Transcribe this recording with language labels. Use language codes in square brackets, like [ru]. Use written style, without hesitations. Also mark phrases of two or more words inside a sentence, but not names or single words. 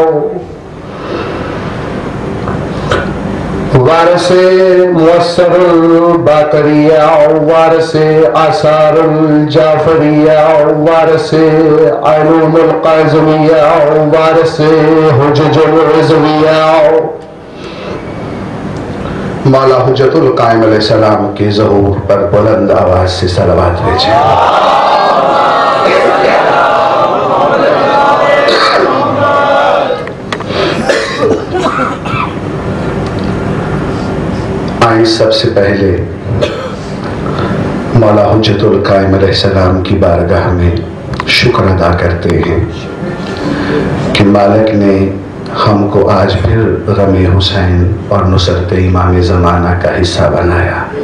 [hi] वारिस मुअस्सरुल बाकरिया, वारिस आसारुल जाफरिया, वारिस अलूमुल काज़िमिया, वारिस हुज्जुल रिज़विया। मौला हुज्जतुल कायम अलैहिस्सलाम के ज़हूर पर बुलंद आवाज से सलावत भेजें। आइए सबसे पहले मौला हुज्जतुल कायम अलैहिस्सलाम की बारगाह में शुक्र अदा करते हैं कि मालिक ने हमको आज फिर गम हुसैन और नुसरत इमाम ज़माना का हिस्सा बनाया।